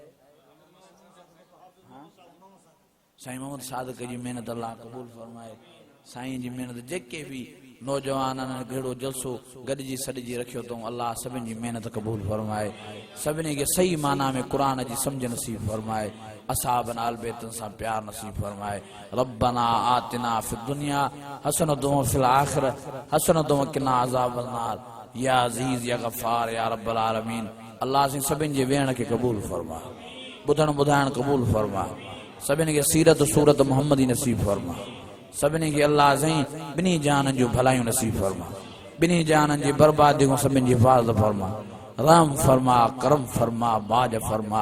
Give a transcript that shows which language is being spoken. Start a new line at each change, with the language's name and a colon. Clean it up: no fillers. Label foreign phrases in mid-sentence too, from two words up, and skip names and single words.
Sindhi: साईं मोहम्मद सादिक जी महिनत अल्लाह क़बूल फरमाए। साईं जी महिनत जेके बि नौजवाननि घेड़ो जलसो गॾिजी सॾिजी रखियो अथऊं, अल्लाह सभिनी जी महिनत क़बूल फरमाए। सभिनी खे सही माना में क़ुरान जी सम्झ नसीब फरमाए। असहाबन आल बैतन सां प्यार नसीब फरमाए।
Arabic: ربنا آتنا في الدنيا حسنة وفي الآخرة حسنة وقنا عذاب النار. يا عزيز يا غفار يا رب العالمين.
Sindhi: अल्लाह से सभिनी जे वेहण खे क़बूल फरमा, ॿुधण ॿुधाइण क़बूल फरमा। सभिनी खे सीरत सूरत मोहम्मदी नसीब फरमा। सभिनी खे अल्लाह साईं ॿिन्ही जान जो भलायूं नसीब फरमा, ॿिन्ही जाननि जी बर्बादी खां सभिनी जी हिफ़ाज़त फरमा। रहम फरमा, करम फरमा, बाज फरमा।